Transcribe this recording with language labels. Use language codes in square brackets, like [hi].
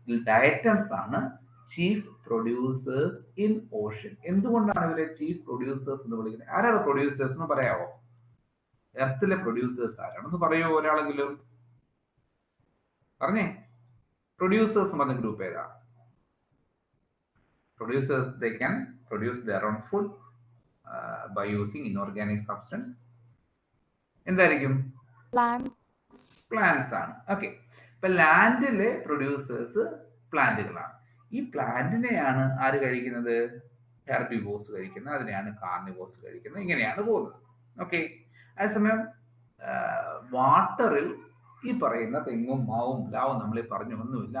[ml] ഡയറ്റംസ് ആണ് [en] Chief producers in ocean. [ml] എന്തുകൊണ്ടാണ് ഇവരെ ചീഫ് പ്രൊഡ്യൂസേഴ്സ് എന്ന് വിളിക്കുന്നത്? ആരാണ് പ്രൊഡ്യൂസേഴ്സ് എന്ന് പറയാമോ? എർത്തിലെ പ്രൊഡ്യൂസേഴ്സ് ആരാണെന്ന് പറയുമോ ഒരാളെങ്കിലും? പറഞ്ഞേ, പ്രൊഡ്യൂസേഴ്സ് എന്ന് പറഞ്ഞ ഗ്രൂപ്പ് ഏതാ? [en] Producers, they can produce their own food by using inorganic substance. [ml] എന്തായിരിക്കും? പ്ലാന്റ്സ് ആണ്. ഓക്കെ, ഇപ്പൊ ലാൻഡിലെ പ്രൊഡ്യൂസേഴ്സ് പ്ലാന്റുകളാണ്. ഈ പ്ലാന്റിനെയാണ് ആര് കഴിക്കുന്നത്? ഹെർബിവോസ് കഴിക്കുന്നത്, അതിനെയാണ് കാർണിവോസ് കഴിക്കുന്നത്. ഇങ്ങനെയാണ് പോകുന്നത്. ഓക്കെ, അതേസമയം വാട്ടറിൽ ഈ പറയുന്ന തെങ്ങും മാവും പ്ലാവും നമ്മൾ പറഞ്ഞു ഒന്നുമില്ല.